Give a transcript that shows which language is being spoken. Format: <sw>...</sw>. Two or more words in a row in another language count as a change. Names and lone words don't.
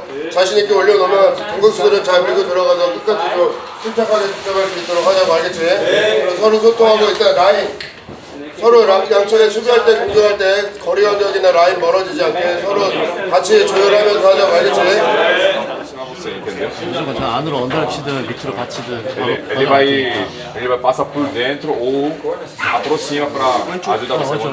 <ko>자신있게 올려놓으면 공격수들은 잘 밀고 들어가서 끝까지 좀 침착하게 득점할 수 있도록 하자고. 알겠지? 그리고 서로 소통하고 일단 라인 서로 양쪽에 수비할 때 공격할 때 거리 간격이나 라인 멀어지지 않게 서로 같이 조율하면서 하자고. 알겠지? 무조건 저 안으로 언더를 치든 밑으로 받치든</ko> <pt>Ele vai passar por dentro ou aproxima para ajudar você a</pt>